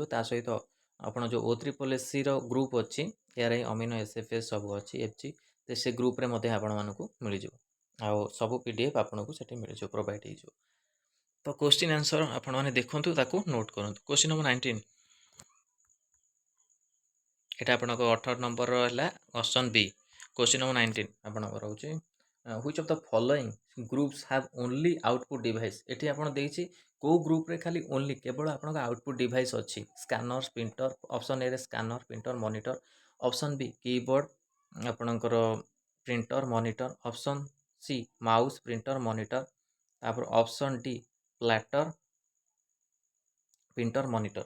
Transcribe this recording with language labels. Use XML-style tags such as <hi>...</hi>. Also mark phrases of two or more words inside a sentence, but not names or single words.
<or>ତା ସହିତ ଆପଣ ଯେଉଁ O3 ଗ୍ରୁପ୍ ଅଛି ARI ଅମିନୋ SFS ସବୁ ଅଛି FG ସେ ଗ୍ରୁପ୍ରେ ମଧ୍ୟ ଆପଣମାନଙ୍କୁ ମିଳିଯିବ। ଆଉ ସବୁ PDF ଆପଣଙ୍କୁ ସେଠି ମିଳିଯିବ, ପ୍ରୋଭାଇଡ଼ ହେଇଯିବ। ତ</or> <en>question answer</en> <or>ଆପଣମାନେ ଦେଖନ୍ତୁ ତାକୁ ନୋଟ୍ କରନ୍ତୁ।</or> <en>question number</en> <or>19। এটা ଆପଣଙ୍କ 18 ନମ୍ବରର ହେଲା ଅପସନ୍ B।</or> <en>question number</en> <or>19 ଆପଣଙ୍କର ରହୁଛି</or> <en>which of the following groups have only output device?</en> <or>ଏଠି ଆପଣ ଦେଇଛି କେଉଁ ଗ୍ରୁପ୍ରେ ଖାଲି ଓନ୍ଲି କେବଳ ଆପଣଙ୍କ</or> <en>output device</en> <or>ଅଛି?</or> <en>scanner, printer. ଅପସନ୍ ଏରେ scanner, printer, monitor. option B keyboard ଆପଣଙ୍କର printer, monitor. option C mouse, printer, monitor. ତାପରେ option D plotter, printer, monitor.</en>